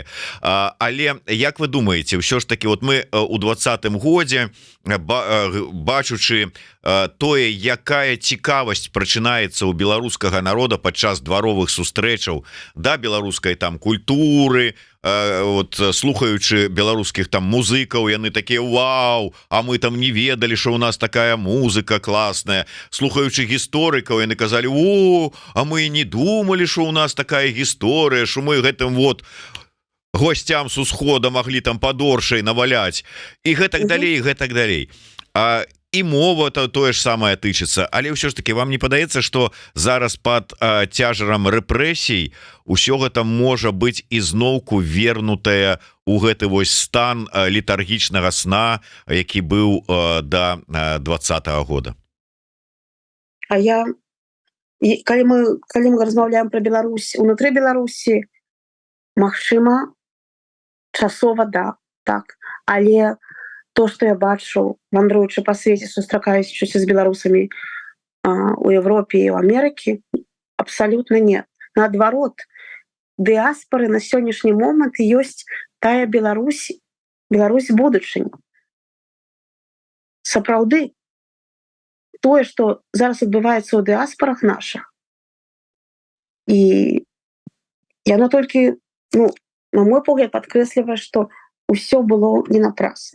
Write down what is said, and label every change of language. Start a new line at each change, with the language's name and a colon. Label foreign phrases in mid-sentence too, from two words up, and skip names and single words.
Belarusian: Але як вы думаете, ўсё ж таки вот мы у 20-м годзе бачучы тое, якая цікавасць прачынаецца ў беларускага народа падчас дваровых сустрэчаў да беларускай там культуры, вот слухаючы беларускіх там музыкаў, яны такія вау, а мы там не ведалі,
Russian: что у нас такая музыка класная.
Belarusian: Слухаючы гісторыкаў, яны казалі: о, а мы не думалі,
Russian: что у нас такая
Belarusian: гісторыя, что мы гэтым вот гостям с усхода могли там падоршай наваляць і гэтак далей, гэтак далей. І мова то тое ж самае тычыцца, але ўсё ж таки вам не падаецца, что зараз под цяжарам рэпрэсій усё гэта можа быць ізноўку вернутая у гэты вось стан летаргічнага сна, які быў до 20-го года? Калі мы размаўляем про Беларусь унутры Беларусі, магчыма, часова да, так, але то, что я бачу, вандруючы по свеце, сустракаючыся з беларусамі у Европе і ў Амерыкі,
Russian: абсолютно нет.
Belarusian: Наадварот, дыаспоры на сённяшні момант ёсць тая Беларусь будучыні. Сапраўды, тое, што зараз адбываецца ў дыаспорах наших, і яно толькі, ну, на мой погляд, падкрэслівае, што ўсё было не напрасна.